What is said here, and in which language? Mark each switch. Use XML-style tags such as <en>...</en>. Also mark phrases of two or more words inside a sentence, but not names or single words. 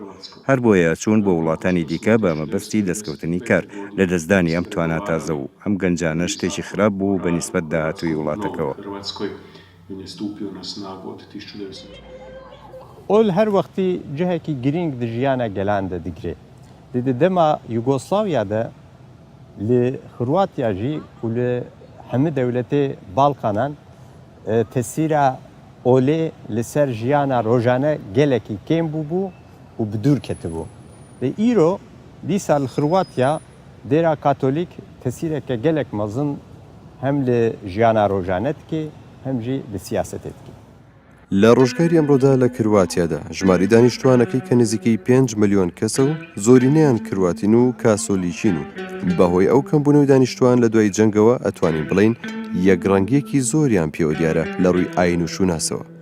<ckb>هەر بۆیە چوون بۆ وڵاتانی دیکە بە مەبەستی دەستکەوتنی کار لە دەستدانی ئەم توانە تازە و ئەم گەنجانە شتێکی خراپ بوو بە نیسبەت داهاتووی وڵاتەکەەوە.</ckb> <ku>ئۆل هەر وەختی جهێکی گرنگ di ژیانە گەلان دەدیگرێت. Di dema Yugoslavya'da li Xorvatiya jî û li hemû dewletê Balkanan tesîra olê li ser jiyana rojane gelekî kêm bûbû û bi dûr ketibû. Li îro dîsa li Xorvatiya dêra Katolîk tesîreke gelek mezin hem li jiyana rojane dike hem jî li siyasetê dike.</ku> <ckb>لە ڕۆژگاری ئەمڕۆدا لە کرواتیادا ژماری دانیشتوانەکەی کە نزیکەی 5 ملیۆن کەسە و زۆرینەیان کرواتین و کاسۆلیچین و بەهۆی ئەو کەمبوونەوەی دانیشتوان لە دوای جەنگەوە ئەتوانین بڵین یەکڕەنگیەکی زۆریان پێوە دیارە لە ڕووی ئاین و شوناسەوە.</ckb>